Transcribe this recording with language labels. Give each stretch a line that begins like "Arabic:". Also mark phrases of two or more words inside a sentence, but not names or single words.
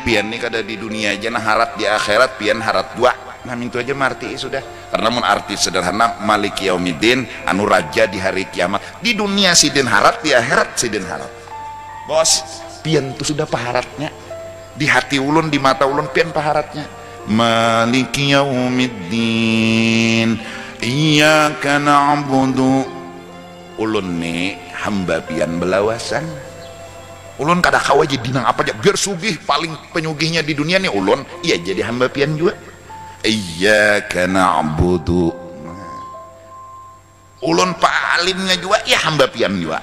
Banjar: Pian ini kada di dunia aja nah harat di akhirat pian harat dua. Nah itu aja marti sudah. Karena mun arti sederhana
Arabic: مالك يوم الدين,
Banjar: anu raja di hari kiamat. Di dunia sidin harat, di akhirat sidin harat. Bos, pian itu sudah paharatnya. Di hati ulun, di mata ulun pian paharatnya.
Arabic: مالك يوم الدين إياك نعبد.
Banjar: Ulun nih hamba pian belawasan. Ulun kada kawa jadi nang apa aja biar sugih, paling penyugihnya di dunia nih ulun. Iya jadi hamba pian juga.
Arabic: إياك نعبد.
Banjar: Ulun palimnya juga ya hamba pian juga.